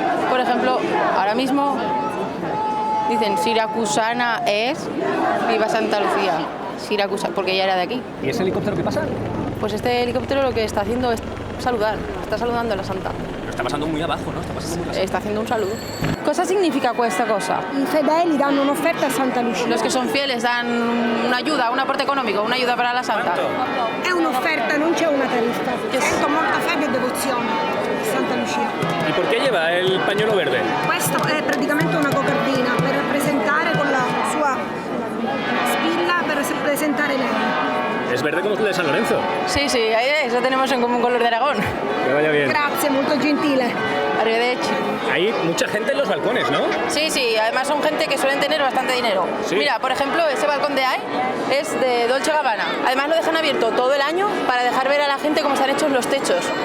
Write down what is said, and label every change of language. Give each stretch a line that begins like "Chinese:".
Spanish: Por ejemplo, ahora mismo dicen siracusana es viva Santa Lucía. Siracusa, porque ella era de aquí. ¿Y ese helicóptero qué pasa? Pues este helicóptero lo que está haciendo es saludar, está saludando a la santa. Lo está pasando muy abajo, ¿no? Está pasando muy abajo. Está haciendo un saludo.
Italian: Cosa significa questa cosa? I fedeli danno un'offerta a Santa Lucia.
Spanish: Los que son fieles dan una ayuda, un aporte económico, una ayuda para la santa.
Italian: È un'offerta, non c'è una tariffa. Sento molta fede e devozione a Santa Lucia.
Spanish: ¿Y por qué lleva el pañuelo verde?
Italian: Questo è praticamente una cocardina per rappresentare con la sua spilla per rappresentare lei.
Spanish: Es verde como el de San Lorenzo. Sí, sí, eso tenemos en común con los de Aragón. Que vaya bien.
Italian: Grazie, molto gentile. Arrivederci.
Spanish: Hay mucha gente en los balcones, ¿no? Sí, sí, además son gente que suelen tener bastante dinero. Sí. Mira, por ejemplo, ese balcón de ahí es de Dolce & Gabbana. Además lo dejan abierto todo el año para dejar ver a la gente cómo están hechos los techos.